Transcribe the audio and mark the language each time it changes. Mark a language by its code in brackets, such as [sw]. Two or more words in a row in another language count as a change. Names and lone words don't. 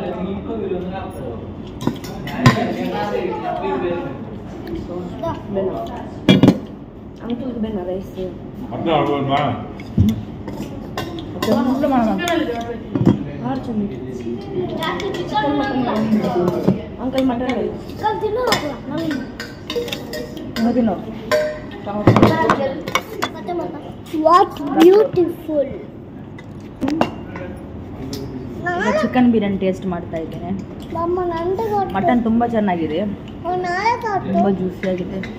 [en] Uncle benna rice. Uncle mutton rice. What beautiful. chicken biryani taste [kn] ಮಾಡ್ತಾ ಇದ್ದೇನೆ. ಮಟನ್ ತುಂಬಾ ಚೆನ್ನಾಗಿದೆ, ತುಂಬಾ ಜ್ಯೂಸಿ ಆಗಿದೆ.